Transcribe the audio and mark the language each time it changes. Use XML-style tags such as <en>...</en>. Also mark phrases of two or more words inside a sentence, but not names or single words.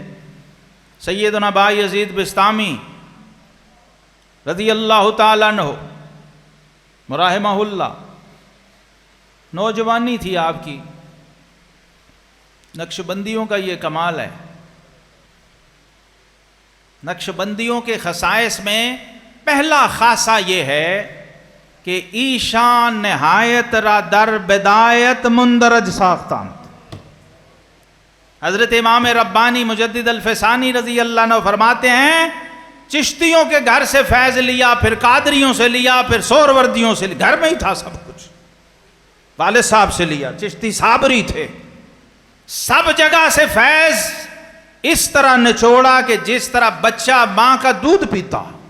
<ur>سیدنا بایزید بسطامی</ur> <ar>رضی اللہ تعالیٰ عنہ رحمہ اللہ،</ar> <ur>نوجوانی تھی آپ کی. نقشبندیوں کا یہ کمال ہے. نقشبندیوں کے خصائص میں پہلا خاصہ یہ ہے کہ</ur> <fa>ایشان نہایت را در بدایت مندرج ساختان.</fa> <ur>حضرت امام ربانی مجدد الفسانی</ur> <ar>رضی اللہ عنہ</ar> <ur>فرماتے ہیں چشتیوں کے گھر سے فیض لیا، پھر قادریوں سے لیا، پھر سہروردیوں سے لیا، گھر میں ہی تھا سب کچھ، والد صاحب سے لیا، چشتی صابری تھے، سب جگہ سے فیض اس طرح نچوڑا کہ جس طرح بچہ ماں کا دودھ پیتا۔</ur>